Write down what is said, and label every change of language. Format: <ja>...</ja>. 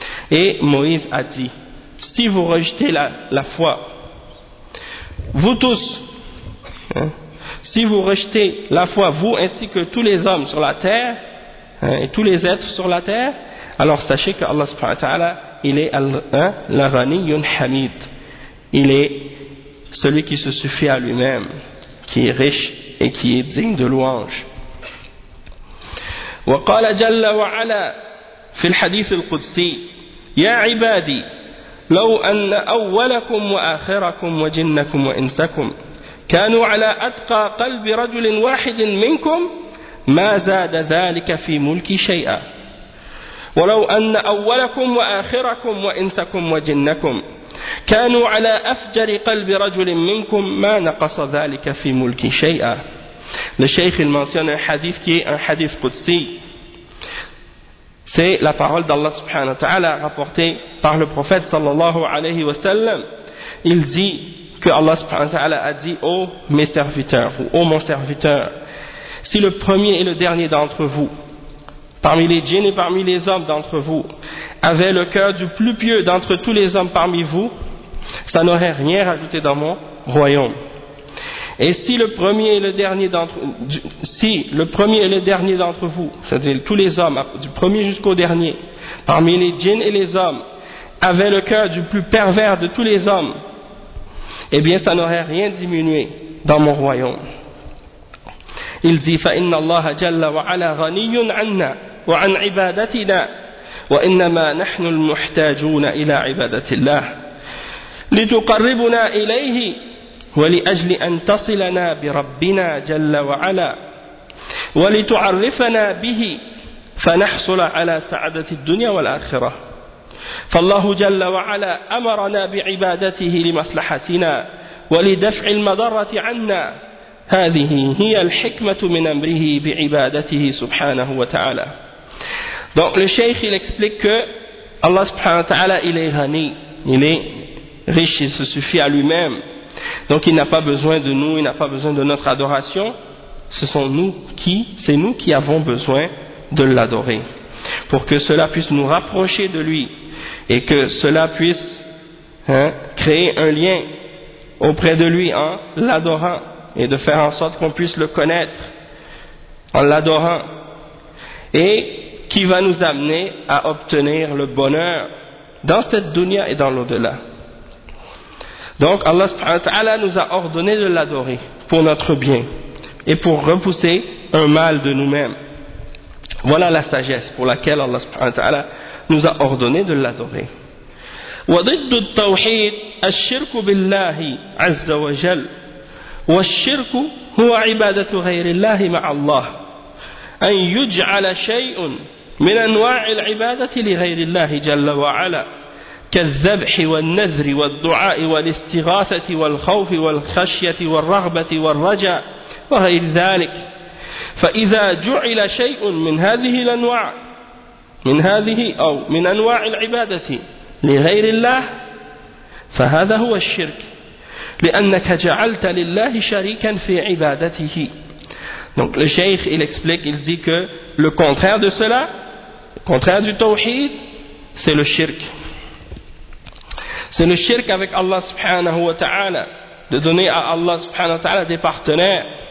<fr>Et Moïse a dit, si vous rejetez la foi, vous tous, hein, si vous rejetez la foi, vous ainsi que tous les hommes sur la terre, hein, et tous les êtres sur la terre, alors sachez que Allah subhanahu wa ta'ala, il est al-ghani yun hamid. Il est celui qui se suffit à lui-même, qui est riche et qui est digne de louange.</fr> <ar>وقال جل وعلا في الحديث القدسي يا عبادي لو أن أولكم وآخركم وجنكم وإنسكم كانوا على أتقى قلب رجل واحد منكم ما زاد ذلك في ملكي شيئا ولو أن أولكم وآخركم وإنسكم وجنكم كانوا على أفجر قلب رجل منكم ما نقص ذلك في ملكي شيئا.</ar> <fr>Le cheikh il mentionne un hadith qui est un hadith qudsi. C'est la parole d'Allah subhanahu wa ta'ala rapportée par le prophète sallallahu alayhi wa sallam. Il dit que Allah subhanahu wa ta'ala a dit ô mes serviteurs ou ô mon serviteur, si le premier et le dernier d'entre vous, parmi les djinns et parmi les hommes d'entre vous, avait le cœur du plus pieux d'entre tous les hommes parmi vous, ça n'aurait rien rajouté dans mon royaume. Et si le premier et le dernier d'entre vous, c'est-à-dire tous les hommes, du premier jusqu'au dernier, parmi les djinns et les hommes, avaient le cœur du plus pervers de tous les hommes, eh bien ça n'aurait rien diminué dans mon royaume. Il dit,</fr> <ar>فَإِنَّ اللَّهَ جَلَّ وَعَلَى غَنِيٌّ عَنَّا وَعَنْ عِبَادَتِنَا وَإِنَّمَا نَحْنُ الْمُحْتَاجُونَ إِلَى عِبَادَةِ اللَّهِ لِتُقَرِّبُنَا إِلَيْهِ ولأجل أن تصلنا بربنا جل وعلا ولتعرفنا به فنحصل على سعادة الدنيا والآخرة فالله جل وعلا أمرنا بعبادته لمصلحتنا ولدفع المضرة عنا هذه هي الحكمة من أمره بعبادته سبحانه وتعالى.</ar> <fr>Donc le cheikh il explique que Allah subhanahu wa ta'ala il est ghani, il est riche, il se suffit à lui-même. Donc il n'a pas besoin de nous, il n'a pas besoin de notre adoration. C'est nous qui avons besoin de l'adorer. Pour que cela puisse nous rapprocher de lui et que cela puisse créer un lien auprès de lui en l'adorant et de faire en sorte qu'on puisse le connaître en l'adorant et qui va nous amener à obtenir le bonheur dans cette dunya et dans l'au-delà. Donc Allah subhanahu wa ta'ala nous a ordonné de l'adorer pour notre bien et pour repousser un mal de nous-mêmes. Voilà la sagesse pour laquelle Allah subhanahu wa ta'ala nous a ordonné de l'adorer.</fr> <ar>وضد التوحيد الشرك بالله عز وجل والشرك هو عبادة غير الله مع الله أن يجعل شيء من أنواع العبادة لغير الله جل وعلا كالذبح والنذر والدعاء والاستغاثة والخوف والخشية والرغبة والرجاء وغير ذلك فإذا جعل شيء من هذه الأنواع من هذه أو من أنواع العبادة لغير الله فهذا هو الشرك لأنك جعلت لله شريكا في عبادته.</ar> <fr>Donc le cheikh il explique, il dit que le contraire de cela, le contraire du tawhid, c'est le shirk. C'est le shirk avec Allah subhanahu wa ta'ala, de donner à Allah subhanahu wa ta'ala des partenaires.</fr>